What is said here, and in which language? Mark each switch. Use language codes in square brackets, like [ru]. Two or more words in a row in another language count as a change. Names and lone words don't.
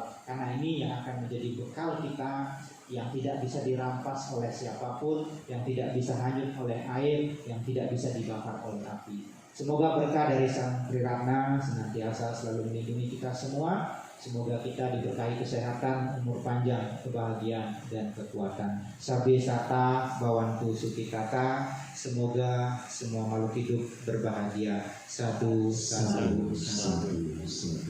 [id] Karena ini yang akan menjadi bekal kita, yang tidak bisa dirampas oleh siapapun, yang tidak bisa hanyut oleh air, yang tidak bisa dibakar oleh api. Semoga berkah dari Sang Triratna senantiasa selalu melindungi kita semua. Semoga kita diberkahi kesehatan, umur panjang, kebahagiaan, dan kekuatan. [pi] Sabe sata bawantu sukitata. [id] Semoga semua makhluk hidup berbahagia. [pi] Sadu, sadu, sadu.